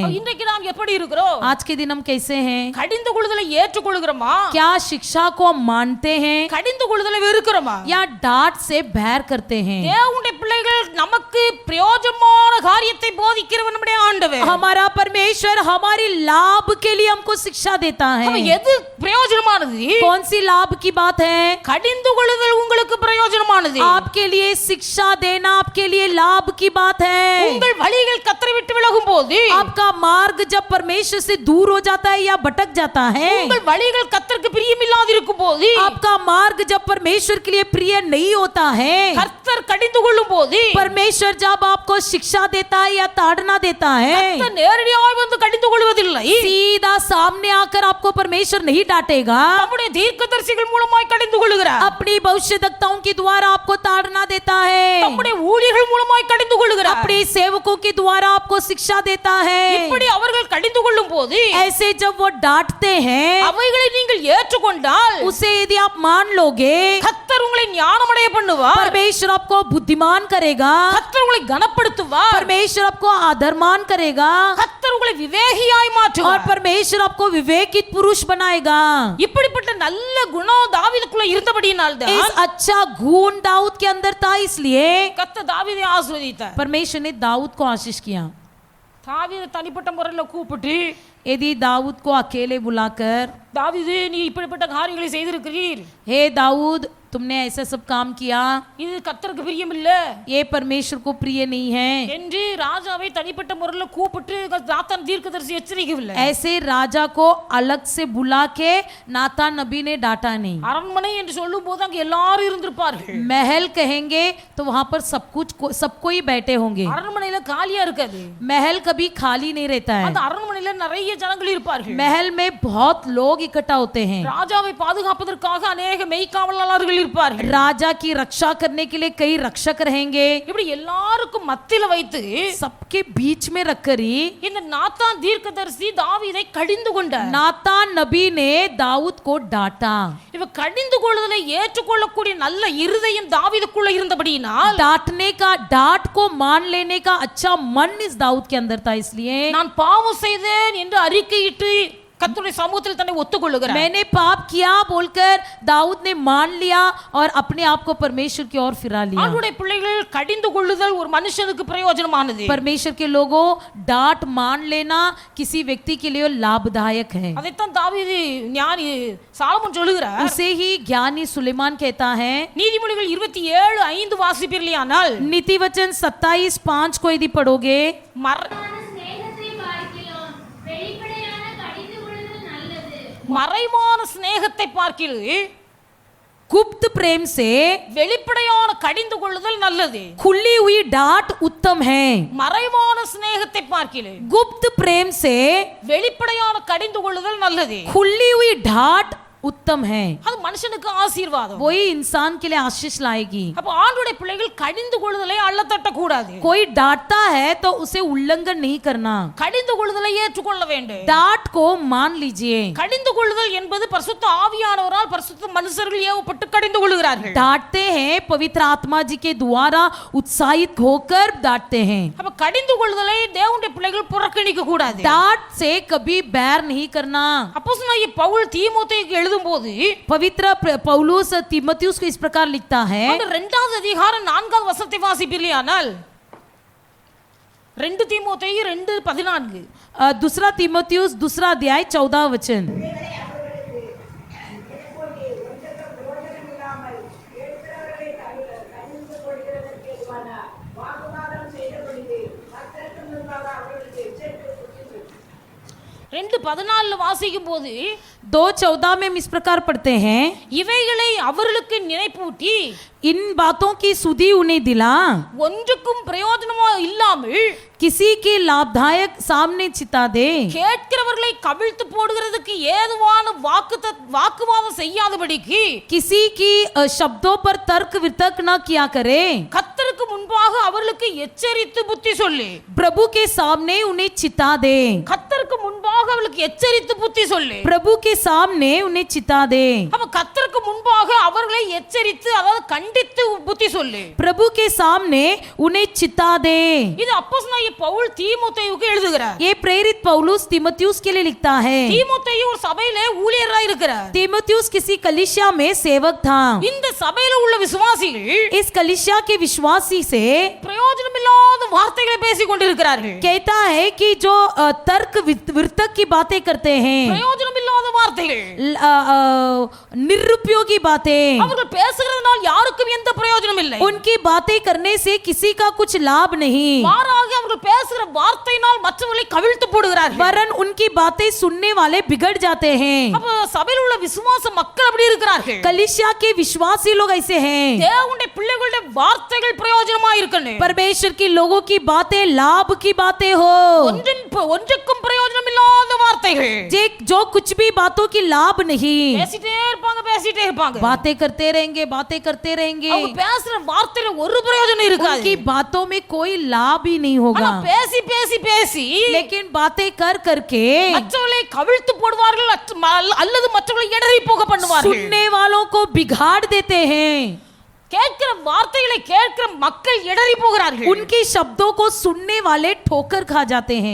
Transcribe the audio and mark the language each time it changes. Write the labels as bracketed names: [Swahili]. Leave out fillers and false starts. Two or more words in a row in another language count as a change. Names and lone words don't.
[Tamil] இன்றைக்கு நாம் எப்படி இருக்கிறோம்? [Hindi] आज के दिन हम कैसे हैं? [Tamil] கடிந்து கொள்ளுதலை ஏற்றுக்கொள்கிறோமா? [Hindi] क्या शिक्षा को हम मानते हैं [Tamil] கடிந்து கொள்ளுதலை வெறுக்கிறோமா? [Hindi] या डांट से बैर करते हैं? [Tamil] தேவனுடைய பிள்ளைகள் நமக்கு பிரயோஜனமான காரியத்தை போதிக்கிறவன் நம்முடைய ஆண்டவர். [Hindi] हमारा परमेश्वर हमारे लाभ के लिए हमको शिक्षा देता है। [Tamil] அப்ப எது பிரயோஜனமானது? [Hindi] कौन सी लाभ की बात है? [Tamil] கடிந்து கொள்ளுதல் உங்களுக்கு பிரயோஜனமானது. [Hindi] आपके लिए शिक्षा देना आपके लिए लाभ की बात है। [Tamil] உங்கள் வழிகள் கர்த்தரை விட்டு விலகும் போது, [Hindi] आपका मार्ग जब परमेश्वर से दूर हो जाता है या भटक जाता है, [Tamil] உங்கள் வழிகள் கர்த்தருக்கு பிரியமில்லாதிருக்கும் போது, [Hindi] आपका मार्ग जब परमेश्वर के लिए प्रिय नहीं होता है, [Tamil] கர்த்தர் கடிந்து கொள்ளும் போது, [Hindi] परमेश्वर जब आपको शिक्षा देता है या ताड़ना देता है, [Tamil] கர்த்தர் நேரடியாக வந்து கடிந்து கொள்வதில்லை. [Hindi] सीधा सामने आकर आपको परमेश्वर नहीं डांटेगा, [Tamil] நம்முடைய தீர்க்கதரிசிகள் மூலமாய் கடிந்து கொள்கிறார். [Hindi] अपनी भविष्यद्वक्ताओं के द्वारा आपको ताड़ना देता है, [Tamil] நம்முடைய ஊழியர்கள் மூலமாய் கடிந்து கொள்கிறார். [Hindi] अपने सेवकों के द्वारा आपको शिक्षा देता है। [Tamil] இப்படி அவர்கள் கடிந்து கொள்ளும் போது, [Hindi] ऐसे जब वो डांटते हैं, [Tamil] அவைகளை நீங்கள் ஏற்றுக்கொண்டால் [Hindi] उसे यदि आप मान लोगे, [Tamil] கர்த்தர் உங்களை ஞானமடைய பண்ணுவார். [Hindi] परमेश्वर आपको बुद्धिमान करेगा, [Tamil] கர்த்தர் உங்களை கனப்படுத்துவார். [Hindi] परमेश्वर आपको आदरमान करेगा [Tamil] கர்த்தர் உங்களை விவேகியாய் और மாற்றுவார். [Hindi] परमेश्वर आपको विवेकित पुरुष बनाएगा। [Tamil] இப்படிப்பட்ட நல்ல குணம் தாவீதுக்குள்ள இருந்தபடியினால் [Hindi] इस தான் अच्छा गुण दाऊद के अंदर था, इसलिए [Tamil] கர்த்தர் தாவீதை ஆசீர்வதித்தார். [Hindi] परमेश्वर ने दाऊद को आशीष किया। [Tamil] தாவீதை தனிப்பட்ட முறையில் கூப்பிட்டு, [Hindi] यदि दाऊद को अकेले बुलाकर, [Tamil] தாவீது நீ இப்படிப்பட்ட காரியங்களை செய்திருக்கிறீர், [Hindi] हे दाऊद तुमने ऐसा सब काम किया, [Tamil] இது கர்த்தருக்கு பிரியம் இல்ல [Hindi] ये परमेश्वर को प्रिय नहीं है, [Tamil] என்று ராஜாவை தனிப்பட்ட முறையில் கூப்பிட்டு நாத்தான் தீர்க்கதரிசி எச்சரிக்கவில்லை. [Hindi] ऐसे राजा को अलग से बुला के नातान नबी ने डांटा नहीं। [Tamil] அரண்மனை என்று சொல்லும் போது அங்க எல்லாரும் இருந்திருப்பார்கள். [Hindi] महल कहेंगे तो वहां पर सब कोई बैठे होंगे। [Tamil] அரண்மனையில காலியா இருக்காது. [Hindi] महल कभी खाली नहीं रहता है, [Tamil] அந்த அரண்மனையில நிறைய ஜனங்கள் இருப்பார்கள். [Hindi] महल में बहुत लोग इकट्ठा होते हैं। [Tamil] ராஜாவை பாதுகாப்பதற்காக अनेक மெய்க்காவலாளர்கள் இருப்பார்கள். [Hindi] राजा की रक्षा करने के लिए कई रक्षक रहेंगे। [Tamil] இப்படி எல்லாருக்கும் மத்தியில வைத்து [Hindi] सबके बीच में रखकर ही [Tamil] இந்த நாத்தான் தீர்க்கதரிசி தாவீதை கடிந்து கொண்டார். [Hindi] नातान नबी ने दाऊद को डांटा। [Tamil] இவ கடிந்து கொள்ளுதலை ஏற்றுக்கொள்ளக்கூடிய நல்ல இருதயம் தாவீதுக்குள்ள இருந்தபடியினால் [Hindi] डांटने का, डांट को मान लेने का अच्छा मन इस दाऊद के अंदर था, इसलिए [Tamil] நான் பாவம் செய்தேன் என்று அறிக்கையிட்டு கர்த்தருடைய சமூகத்தில் தன்னை ஒத்துக்கொள்ளுகிறார். [Hindi] मैंने पाप किया बोलकर दाऊद ने मान लिया और अपने आप को परमेश्वर की ओर फिरा लिया। [Tamil] ஆண்டவருடைய பிள்ளைகள் கடிந்து கொள்ளுதல் ஒரு மனுஷனுக்கு பிரயோஜனமானது. [Hindi] परमेश्वर के लोगों, डांट मान लेना किसी व्यक्ति के लिए लाभदायक है। [Tamil] அதைத்தான் தாவீது ஞானி சாலமோன் சொல்லுகிறார். [Hindi] उसे ही ज्ञानी सुलेमान कहता है। [Tamil] நீதிமொழிகள் 27:5 வாசிப்பீர்களானால், [Hindi] नीति वचन 27:5 को यदि पढ़ोगे, [Tamil] சிநேகத்தை பார்க்கிலும் வெளிப்படையான கடிந்து கொள்ளுதல் நல்லது. மறைவான சிநேகத்தை பார்க்கில் [Hindi] गुप्त प्रेम से [Tamil] வெளிப்படையான கடிந்து கொள்ளுதல் நல்லது. [Hindi] खुली हुई डांट उत्तम है। [Tamil] மறைவான சிநேகத்தை பார்க்கில் [Hindi] गुप्त प्रेम से [Tamil] வெளிப்படையான கடிந்து கொள்ளுதல் நல்லது. [Hindi] खुली हुई डांट उत्तम है, [Tamil] அது மனுஷனுக்கு ஆசீர்வாதம். [Hindi] वही इंसान के लिए आशीष लाएगी। [Tamil] அப்ப ஆண்டவருடைய பிள்ளைகள் கடிந்து கொள்ளுதலை அள்ளத்தட்ட கூடாது. [Hindi] कोई डांटता है तो उसे उल्लंघन नहीं करना, [Tamil] கடிந்து கொள்ளுதலை ஏற்றுக்கொள்ள வேண்டும். [Hindi] डांट को मान लीजिए। [Tamil] கடிந்து கொள்ளுதல் என்பது பரிசுத்த ஆவியானவரால் பரிசுத்த மனுஷர்கள் ஏவப்பட்டு கடிந்து கொள்ளுகிறார்கள். [Hindi] डांटते हैं पवित्र आत्मा जी के द्वारा उत्साहित होकर डांटते हैं। [Tamil] அப்ப கடிந்து கொள்ளுதலை தேவனுடைய பிள்ளைகள் புறக்கணிக்க கூடாது. [Hindi] डांट से कभी बैर नहीं करना। [Tamil] அப்போஸ்தலனாகிய பவுல் தீமோத்தேயுக்கு எழுதும்போது [Hindi] पवित्र पौलुस तीमुथियुस को इस प्रकार लिखता है। [Tamil] 2வது அதிகாரம் 4வது வசனத்தை வாசிப்பீர்களானால், 2 தீமோத்தேயு 2:14 [Hindi] दूसरा तीमुथियुस दूसरा अध्याय 14 वचन। [Tamil] ரெண்டு 14 வாசிக்கும் போது [Hindi] 2:14 में हम इस प्रकार पढ़ते हैं, [Tamil] இவைகளை அவர்களுக்கு நினைப்பூட்டி [Hindi] इन बातों की सुधि उन्हें दिला, [Tamil] ஒன்றுக்கும் பிரயோஜனமா இல்லாமல் [Hindi] किसी के लाभदायक सामने चिता दे, [Tamil] கேட்கிறவர்களை கவிழ்த்து போடுகிறதுக்கு ஏதுவான வாக்குவாதம் செய்யாதபடிக்கு [Hindi] किसी की शब्दों पर तर्क वितर्क न किया करे, [Tamil] கர்த்தருக்கு முன்பாக அவர்களுக்கு எச்சரித்து புத்தி சொல்லி, [Hindi] प्रभु के सामने उन्हें चिता दे, [Tamil] கர்த்தருக்கு முன்பாக அவர்களுக்கு எச்சரித்து புத்தி சொல்லி, [Hindi] प्रभु के सामने उन्हें चिता दे, [Tamil] அப்ப கர்த்தருக்கு முன்பாக அவர்களை எச்சரித்து அதாவது கண்டித்து புத்தி சொல்லி, [Hindi] प्रभु के सामने उन्हें चिता दे। [Tamil] இது அப்போஸ்தலனாகிய பவுல் தீமோத்தேயுவுக்கு எழுதுகிறார். [Hindi] ये प्रेरित पौलुस तीमुथियुस के लिए लिखता है। [Tamil] தீமோத்தேயு ஒரு சபையிலே ஊழியராய் இருக்கிறார். [Hindi] तीमुथियुस किसी कलीसिया में सेवक था। [Tamil] இந்த சபையில உள்ள விசுவாசிகள் [Hindi] इस कलीसिया के विश्वासी से [Tamil] பிரயோஜனமில்லாத வார்த்தைகளை பேசிக் கொண்டிருக்கிறார்கள். [Hindi] कहता है कि जो तर्क वितर्क की बातें करते हैं, [Tamil] பிரயோஜனமில்லாத வார்த்தைகள், [Hindi] निरुपयोगी बातें, [Tamil] அவர்கள் பேசுகிறதுனால் யாருக்கும் எந்த பிரயோஜனம் இல்லை. [Hindi] उनकी बातें करने से किसी का कुछ लाभ नहीं, [Tamil] மாறாக அவர்கள் பேசுகிற வார்த்தையினால் மற்றவர்களை கவிழ்த்து போடுகிறார்கள். [Hindi] वरन उनकी बातें सुनने वाले बिगड़ जाते हैं। [Tamil] அப்ப சபையில் உள்ள விசுவாச மக்கள் அப்படி இருக்கிறார்கள். [Hindi] कलीसिया के विश्वासी लोग ऐसे हैं। [Tamil] தேவனுடைய பிள்ளைகளுடைய வார்த்தைகள் பிரயோஜனமா இருக்கணும். [Hindi] परमेश्वर के लोगों की बातें लाभ की बातें हो, [Tamil] ஒன்றுக்கும் பிரயோஜனம் இல்லாத வார்த்தைகள், [Hindi] जो कुछ भी बातों की लाभ नहीं, [Tamil] பேசிட்டே இருப்பாங்க. [Hindi] बातें करते रहेंगे, बातें करते रहेंगे, [Tamil] அவங்க பேசுற வார்த்தையில ஒரு பிரயோஜனம் இருக்காது. [Hindi] उनकी बातों में कोई लाभ ही नहीं होगा। [Tamil] ஆனா பேசி [Hindi] लेकिन बातें कर करके [Tamil] மற்றவர்களை கவிழ்த்து போடுவார்கள் அல்லது மற்றவர்களை இடறி போக பண்ணுவார்கள். [Hindi] सुनने वालों को बिगाड़ देते हैं। [Tamil] கேட்கிற வார்த்தைகளை கேட்கிற மக்கள் இடறி போகிறார்கள். [Hindi] उनके शब्दों को सुनने वाले ठोकर खा जाते हैं,